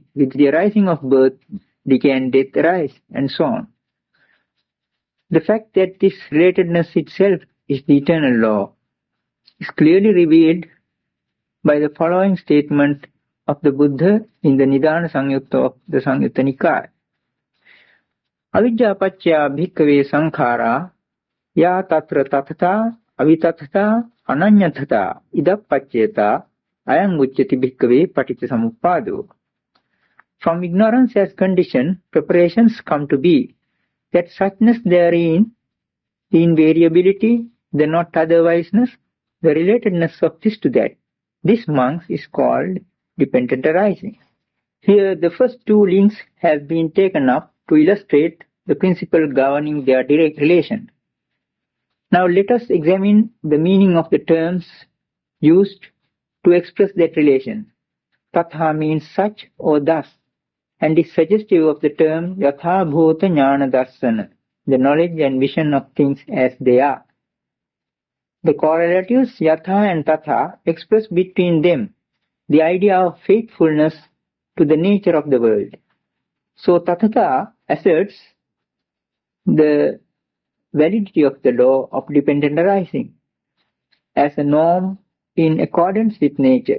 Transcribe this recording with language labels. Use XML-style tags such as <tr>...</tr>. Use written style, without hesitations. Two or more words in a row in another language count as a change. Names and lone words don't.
<en>With the arising of birth, decay and death arise, and so on. The fact that this relatedness itself is the eternal law is clearly revealed by the following statement of the Buddha in the Nibbāna Samyutta of the Samyutta Nikāya.</en> <pi>Avijjāpaccaya bhikkave sankhara ya tatra tathata avitathata ananyatata idappacchayata ayam ucchati bhikkave paticcasamuppado.</pi> <en>From ignorance as condition, preparations come to be. That suchness therein, the invariability, the not otherwiseness, the relatedness of this to that. This monk is called dependent arising. Here the first two links have been taken up to illustrate the principle governing their direct relation. Now let us examine the meaning of the terms used to express that relation. Tatha means such or thus, and is suggestive of the term</en> <pi>yatha bhūta ñāna darsana,</pi> <en>the knowledge and vision of things as they are. The correlatives yatha and tatha express between them the idea of faithfulness to the nature of the world. So tathata asserts the validity of the law of dependent arising as a norm in accordance with nature.</en>